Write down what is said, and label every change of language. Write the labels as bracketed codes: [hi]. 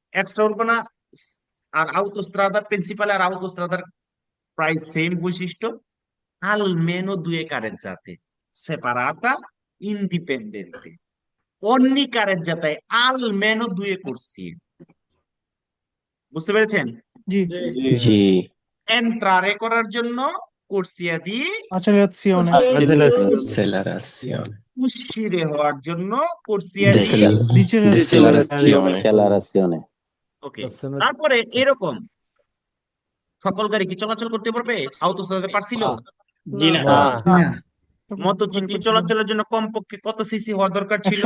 [bn] Extra উরবানা আর আউতোস্ট্রাদা principal আর আউতোস্ট্রাদার প্রায় same বৈশিষ্ট্য, [it] almeno 2 careggiate separata indipendente, ogni carreggiata è almeno 2 corsie। [bn] বুঝতে পেরেছেন? জি জি এন্ট্রারে করার জন্য [it] corsia di accelerazione accelerazione uscire [bn] হওয়ার জন্য [it] corsia di decelerazione Accelerazione. [bn] ওকে। তারপরে এরকম সকল গাড়ি কি চলাচল করতে পারবে? আউটোস্ট্রাদাতে পারছিল? জি না না না মোটরসাইকেল চলাচলের জন্য কমপক্ষে কত সিসি হওয়া দরকার ছিল?